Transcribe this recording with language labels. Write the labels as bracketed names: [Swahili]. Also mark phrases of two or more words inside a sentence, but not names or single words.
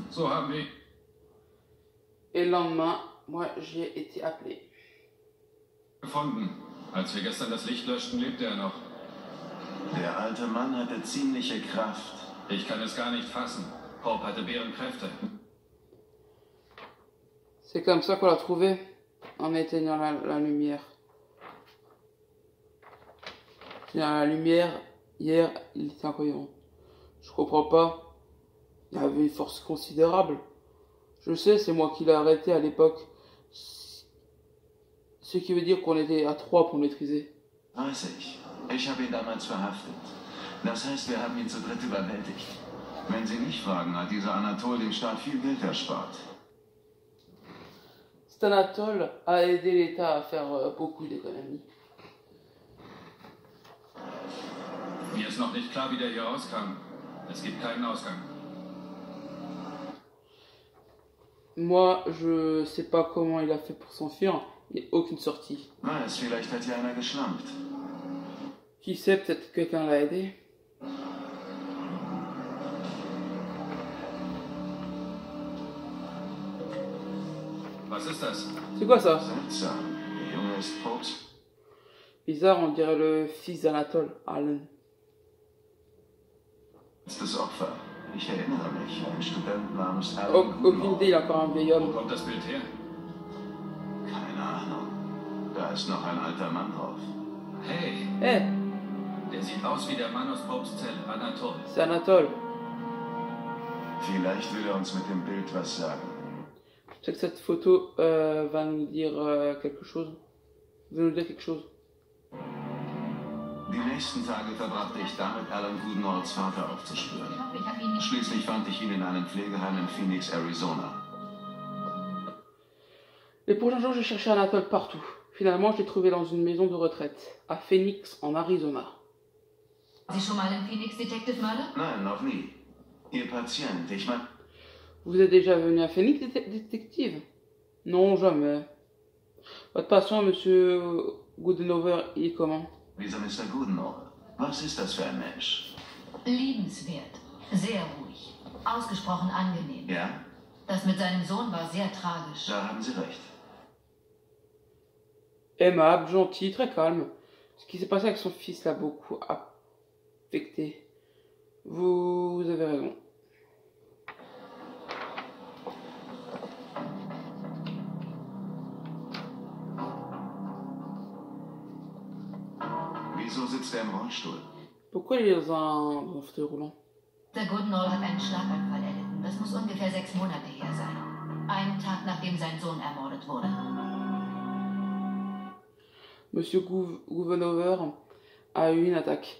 [German] So haben wir. [French] Et le lendemain, moi, j'ai été appelé. [German] Gefunden. Als wir gestern das Licht löschten, lebte er noch. Der alte Mann hatte ziemliche Kraft. Ich kann es gar nicht fassen. Hope hatte Bärenkräfte. [French] C'est comme ça qu'on l'a trouvé, en éteignant la lumière. La lumière, hier, il était incohérent. Je comprends pas. Il avait une force considérable. Je sais, c'est moi qui l'ai arrêté à l'époque. Ce qui veut dire qu'on était à 3 pour le maîtriser. [German] Weiß ich. Ich habe ihn damals verhaftet. Das heißt, wir haben ihn zu dritt überwältigt. Wenn Sie mich fragen, hat dieser Anatol dem Staat viel Geld erspart. [French] Cet Anatole a aidé l'État à faire beaucoup d'économies. [German] Mir ist noch nicht klar, wie der hier rauskam. Es gibt keinen Ausgang. [French] Moi, je sais pas comment il a fait pour s'enfuir. Il n'y a aucune sortie. [German] Weiß, vielleicht hat hier einer geschlampt. [French] Qui sait, peut-être que quelqu'un l'a aidé. [German] Was ist das? [French] C'est quoi ça? [German] Seltsam. Der Junge ist Probst. [French] Bizarre, on dirait le fils d'Anatole, Alan. [German] Das Opfer. Ich erinnere mich, ein Student namens Alan. [French] Aucune idée, il a encore un vieil [German] Wo [French] homme. [German] kommt das Bild her? Keine Ahnung. Da ist noch ein alter Mann drauf. Hey, [French] Eh, [German] der sieht aus wie der Mann aus Popes Zelle, Anatole. [French] c'est Anatole. [German] Vielleicht will er uns mit dem Bild was sagen. [French] Je sais que cette photo va nous dire quelque chose. Va nous dire quelque chose. [German] Die nächsten Tage verbrachte ich damit, Alan Goodnorts Vater aufzuspüren. Ich hoffe, ich habe ihn nicht. Schließlich fand ich ihn in einem Pflegeheim in Phoenix, Arizona. [French] Les prochains jours, j'ai cherché Anatole partout. Finalement, je l'ai trouvé dans une maison de retraite, à Phoenix, en Arizona. [German] Sie schon mal in Phoenix Detective Murder? Nein, noch nie. Ihr Patient, ich meine... [French] Vous êtes déjà venu à Phoenix, détective? Non, jamais. Votre patient, monsieur Goodenover, il est comment? [German] Dieser Mr. Goodnor, was ist das für ein Mensch? Liebenswert. Sehr ruhig. Ausgesprochen angenehm. Ja, Das mit seinem Sohn war sehr tragisch. da haben Sie recht. [French] Aimable, gentil, très calme. Ce qui s'est passé avec son fils l'a beaucoup affecté. Vous avez raison. [German] Wieso sitzt er im Rollstuhl? [French] Pourquoi il est dans un fauteuil roulant? [German] Der Goodenoll hat einen Schlaganfall erlitten. Das muss ungefähr 6 Monate her sein. Einen Tag nachdem sein Sohn ermordet wurde. [French] Monsieur Gouvenover a eu une attaque.